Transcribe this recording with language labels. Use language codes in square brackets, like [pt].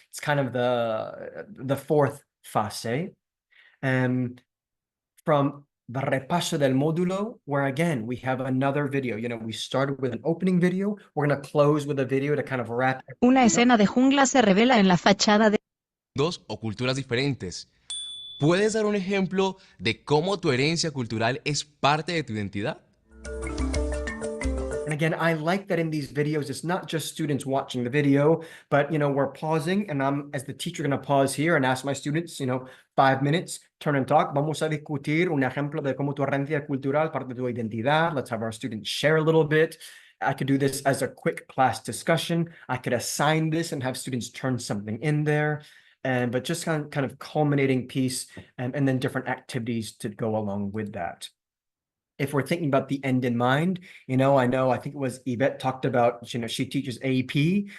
[en] It's kind of the fourth fase. From the [es] repaso del módulo, [en] where again, we have another video. We started with an opening video. We're going to close with a video to kind of wrap. [es] Una escena de jungla se revela en la fachada de... Dos o culturas diferentes. ¿Puedes dar un ejemplo de cómo tu herencia cultural es parte de tu identidad? [en] And again, I like that in these videos, it's not just students watching the video, but, we're pausing, and I'm, as the teacher, going to pause here and ask my students, 5 minutes, turn and talk. [es] Vamos a discutir un ejemplo de cómo tu herencia cultural parte de tu identidad. [en] Let's have our students share a little bit. I could do this as a quick class discussion. I could assign this and have students turn something in there. But just kind of culminating piece, and then different activities to go along with that. If we're thinking about the end in mind, I think it was Yvette talked about, she teaches AP.